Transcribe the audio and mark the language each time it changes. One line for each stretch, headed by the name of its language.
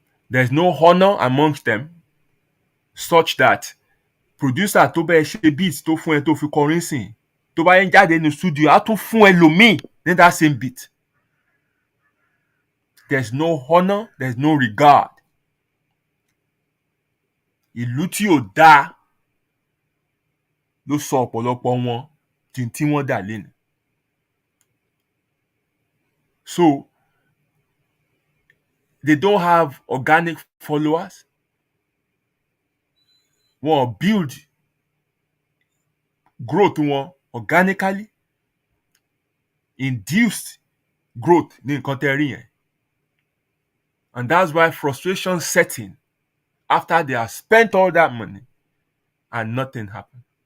English: There's no honor amongst them such that producer
Yoruba: tó bẹ́ẹ̀ ṣe beat tó fún ẹ tó fi kọrin sìn, tó bá yẹn jáde ní studio, á tún fún ẹlòmíì ní
English: that same beat. There's no honor, there's no regard.
Yoruba: Ìlú tí ò dáa ló sọ ọ̀pọ̀lọpọ̀ wọn di tí wọ́n dà lénìí.
English: So, they don't have organic followers.
Yoruba: Wọ́n
English: build growth
Yoruba: wọn
English: organically. Induced growth
Yoruba: ní nǹkan tẹ́ rí yẹn.
English: And that's why frustration set in after they have spent all that money and nothing happened.